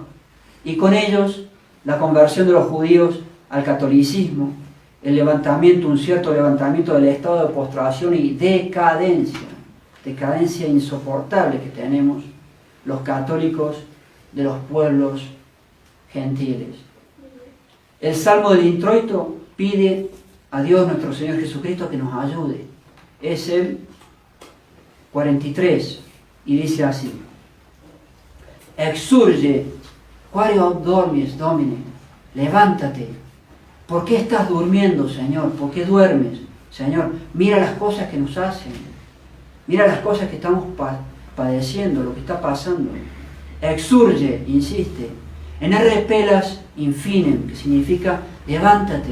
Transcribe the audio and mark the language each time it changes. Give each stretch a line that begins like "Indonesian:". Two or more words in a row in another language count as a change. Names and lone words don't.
Spanish: Y con ellos, la conversión de los judíos al catolicismo, el levantamiento, un cierto levantamiento del estado de postración y decadencia insoportable que tenemos los católicos de los pueblos gentiles. El Salmo del Introito pide a Dios nuestro Señor Jesucristo que nos ayude. Es el 43 y dice así:
Latin: Exsurge, quare dormis, Domine,
Spanish: levántate. ¿Por qué estás durmiendo, Señor? ¿Por qué duermes, Señor? Mira las cosas que nos hacen. Mira las cosas que estamos padeciendo, lo que está pasando. Exsurge, insiste.
Latin: En repelas infinem,
Spanish: que significa levántate.